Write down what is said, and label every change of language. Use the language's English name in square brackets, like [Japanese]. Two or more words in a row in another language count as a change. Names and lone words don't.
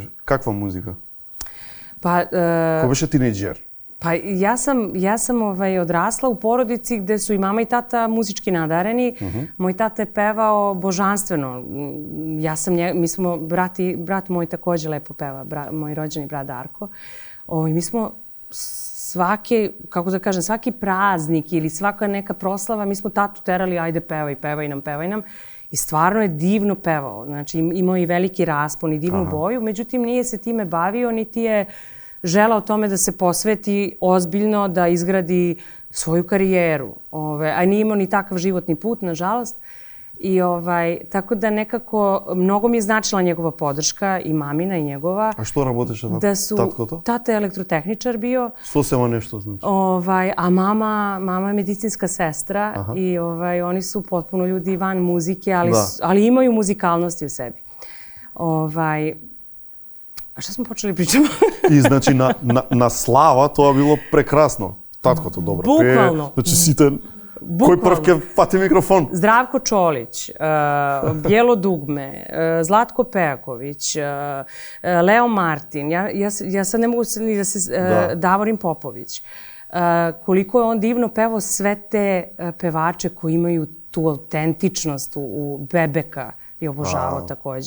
[Macedonian] Каква музика? Кога беше тинејџер? Па јас сум одрасла [Serbian] у породици где су и мама и тата музички надарени. Мој тата е певао божанствено. Ми смо брат мој такоđe лепо пева, мој роđeni брат Darko. Mi smo svaki praznik ili svaka neka proslava, mi smo tatu terali, ajde pevaj nam. I stvarno je divno pevao. Znači imao i veliki raspon i divnu boju, međutim nije se time bavio, niti je želao tome da se posveti ozbiljno, da izgradi svoju karijeru. A nije imao ni takav životni put, nažalost. I tako da nekako mnogo mi je značila njegova podrška i mamina i njegova. [Macedonian] A što работеше таткото? [Serbian] Tata je elektrotehničar bio. [Macedonian] Сосема нешто значи. [Serbian] A mama je medicinska sestra i oni su potpuno ljudi van muzike, ali imaju muzikalnosti u sebi. A šta smo počeli pričamo? [Macedonian] И значи на слава тоа било прекрасно. Таткото добро пее. Буквално. Значи сите кој прв ќе фати микрофон? [Serbian] Zdravko Čolić, Bijelo dugme, Zlatko Pejaković, Leo Martin, ja sad ne mogu ni da se... Davorin Popović. Koliko je on divno pevao sve te pevače koji imaju tu autentičnost u Bebeka i obožavao takođe.